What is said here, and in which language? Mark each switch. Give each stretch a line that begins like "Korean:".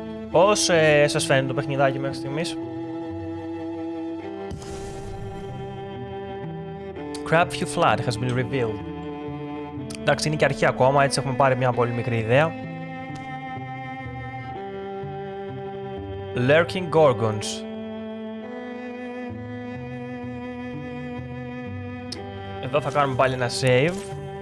Greek: Πώς σας φαίνεται το παιχνιδάκι μέχρι στιγμής?
English: Crabview Flat has been revealed.
Greek: Εντάξει, είναι και αρχή ακόμα, έτσι έχουμε πάρει μια πολύ μικρή ιδέα.
English: Lurking Gorgons.
Greek: Εδώ θα κάνουμε πάλι ένα save.